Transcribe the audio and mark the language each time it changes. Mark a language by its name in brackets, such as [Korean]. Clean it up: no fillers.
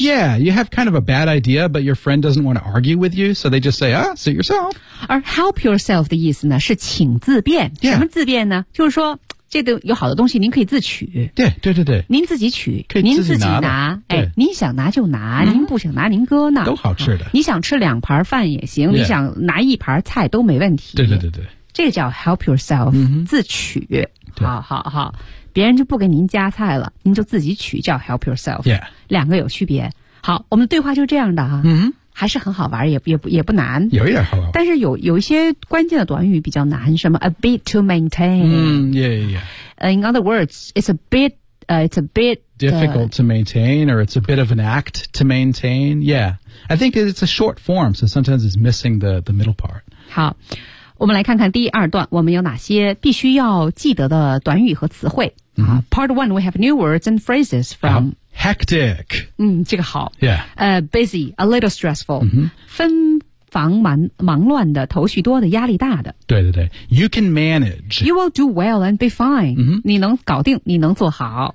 [English] Yeah, you have kind of a bad idea But your friend doesn't want to argue with you So they just say, ah, suit yourself [Chinese] 而 help yourself 的意思呢是请自便、 [English] yeah. [Chinese] 什么自便呢就是说这个有好的东西您可以自取对对对对您自己取可以自己拿哎，您想拿就拿、您不想拿您搁那都好吃的、你想吃两盘饭也行、你想拿一盘菜都没问题对对对对这个叫 help yourself,、自取。好好好。别人就不给您加菜了您就自己取叫 help yourself、 [English] yeah.。 [Chinese] 两个有区别。好我们的对话就这样的啊。还是很好玩也不难。有一点好玩。但是有一些关键的短语比较难什么 a bit to maintain。 [English] In other words, it's a bit difficult to maintain or it's a bit of an act to maintain. Yeah. I think it's a short form, so sometimes it's missing the middle part. [Chinese] 好。我们来看看第二段我们有哪些必须要记得的短语和词汇。 [English] Part one, we have new words and phrases from... Hectic. [Chinese] 这个好。 [English] Yeah. Busy, a little stressful.、 [Chinese] 纷繁忙乱的头绪多的压力大的。对对对。 [English] You can manage. You will do well and be fine.、 [Chinese] 你能搞定你能做好。